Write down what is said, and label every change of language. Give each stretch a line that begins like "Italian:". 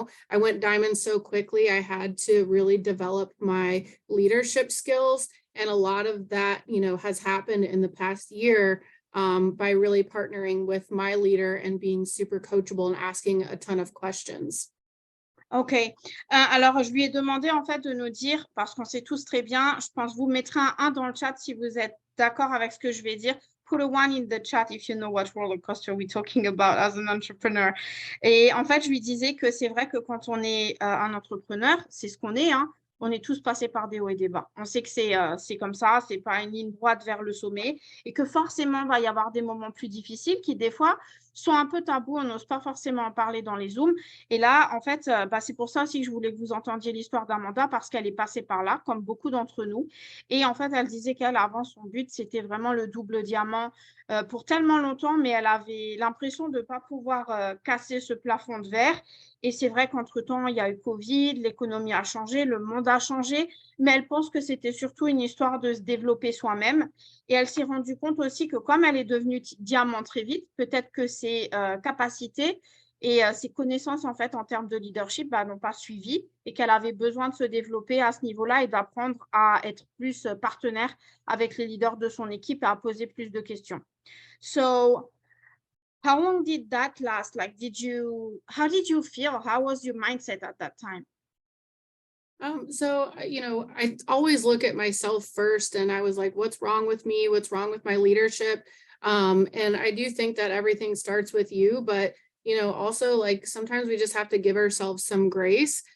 English: I went diamond so quickly. I had to really develop my leadership skills. And a lot of that, has happened in the past year by really partnering with my leader and being super coachable and asking a ton of questions. OK.
French: Alors, je lui ai demandé en fait de nous dire, parce qu'on sait tous très bien, je pense vous mettrez un 1 dans le chat si vous êtes d'accord avec ce que je vais dire.
English: Put a 1 in the chat if you know what roller coaster we're talking about as an entrepreneur.
French: Et en fait, je lui disais que c'est vrai que quand on est un entrepreneur, c'est ce qu'on est, hein, on est tous passés par des hauts et des bas. On sait que c'est comme ça, c'est pas une ligne droite vers le sommet et que forcément, il va y avoir des moments plus difficiles qui, des fois, sont un peu tabous, on n'ose pas forcément en parler dans les Zooms. Et là, en fait, c'est pour ça aussi que je voulais que vous entendiez l'histoire d'Amanda parce qu'elle est passée par là, comme beaucoup d'entre nous. Et en fait, elle disait qu'elle, avant, son but, c'était vraiment le double diamant pour tellement longtemps, mais elle avait l'impression de ne pas pouvoir casser ce plafond de verre. Et c'est vrai qu'entre-temps, il y a eu Covid, l'économie a changé, le monde a changé, mais elle pense que c'était surtout une histoire de se développer soi-même. Et elle s'est rendue compte aussi que comme elle est devenue diamant très vite, peut-être que ses capacités et ses connaissances en fait en termes de leadership n'ont pas suivi et qu'elle avait besoin de se développer à ce niveau-là et d'apprendre à être plus partenaire avec les leaders de son équipe et à poser plus de questions.
English: So, how long did that last? Like, how did you feel? How was your mindset at that time? So, I always look at myself first and I was like, what's wrong with me? What's wrong with my leadership? And I do think that everything starts with you, but, also like sometimes we just have to give ourselves some grace.